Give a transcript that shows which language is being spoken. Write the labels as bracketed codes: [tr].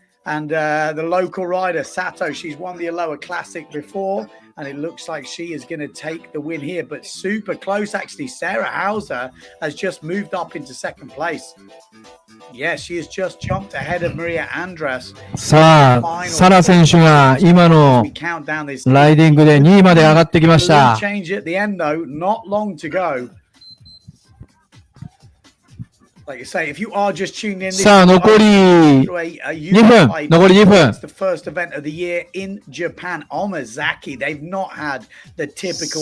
[en] And the local rider, Sato, she's won the Aloha Classic before, and it looks like she is going to take the win here, but super close, actually. Sarah Hauser has just moved up into second place. Yeah, she has just jumped ahead of Maria Andras. [ja] さあ、サラ選手が今のライディングで2位まで上がってきました。 [en] Change at the end, though, not long to go. Like you say, if you are just tuning in, [ja] さあ、残り2分。残り2分。 [en] It's the first event of the year in Japan. Omazaki, they've not had the typical.